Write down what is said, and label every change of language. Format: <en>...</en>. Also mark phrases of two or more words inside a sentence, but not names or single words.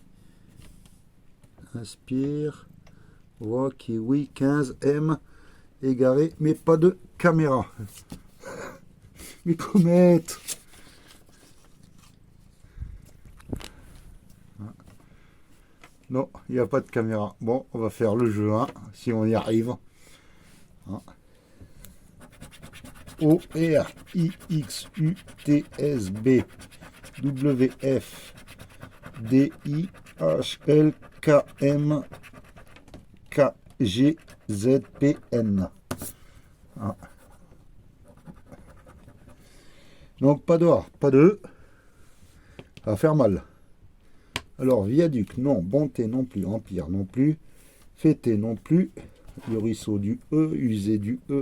<fr>Inspire. Voix kiwi 15 M. Égaré, mais pas de caméra. Mais comète. Non, il n'y a pas de caméra. Bon, on va faire le jeu 1, si on y arrive. O, R, I, X, U, T, S, B, W, F, D, I, H, L, K, M, K, G, Z, P, N. Ah. Donc pas de A, pas de E. Ça va faire mal. Alors viaduc, non. Bonté non plus. Empire non plus. Fêté non plus. Le ruisseau du E. Usé du E.</fr>